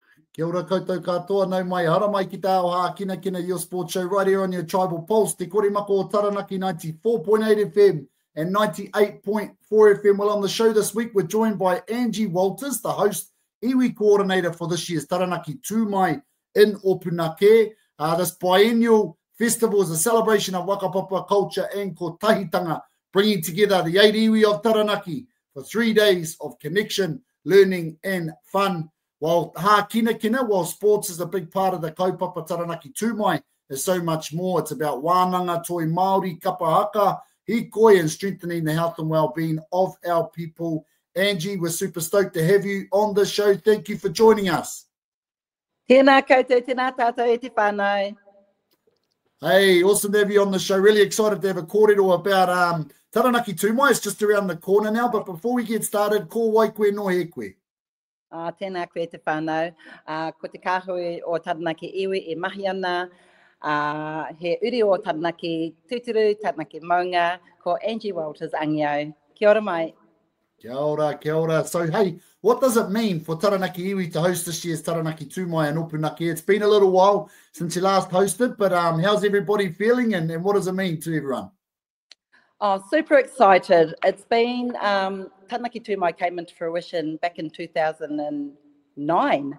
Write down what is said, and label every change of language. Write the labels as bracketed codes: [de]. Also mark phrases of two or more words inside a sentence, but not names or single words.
[mi] Kia ora koutou katoa, nau mai hara mai ki tāo Hākinakina, [en] your sports show right here on your Tribal Pulse. Te korimako o Taranaki 94.8 FM and 98.4 FM. Well, on the show this week, we're joined by Angie Walters, the Host Iwi Coordinator for this year's Taranaki Tū Mai in Ōpunakē. This biennial festival is a celebration of whakapapa culture and kotahitanga, bringing together the 8 iwi of Taranaki for 3 days of connection, learning and fun. While Hākinakina, while sports is a big part of the kaupapa Taranaki Tū Mai, there's so much more. It's about [mi] wānanga, toi Māori, kapa, haka, hikoi, [en] and strengthening the health and well-being of our people. Angie, we're super stoked to have you on the show. Thank you for joining us. [mi] Tēnā koutou, tēnā tātou e te whānau. [en] Hey, awesome to have you on the show. Really excited to have a kōrero about Taranaki Tū Mai. It's just around the corner now, but before we get started, [mi] ko wai koe no he koe. Tēnā koe te whānau. Ko te kāhui o Taranaki Iwi e mahi ana. He uri o Taranaki Tūturu, Taranaki Maunga, ko Angie Walters angio. Kia ora mai. Kia ora, kia ora. [en] So, hey, what does it mean for Taranaki Iwi to host this year's Taranaki Tū Mai in Ōpunakē? It's been a little while since you last hosted, but how's everybody feeling and what does it mean to everyone? Oh, super excited. It's been, Taranaki Tū Mai came into fruition back in 2009.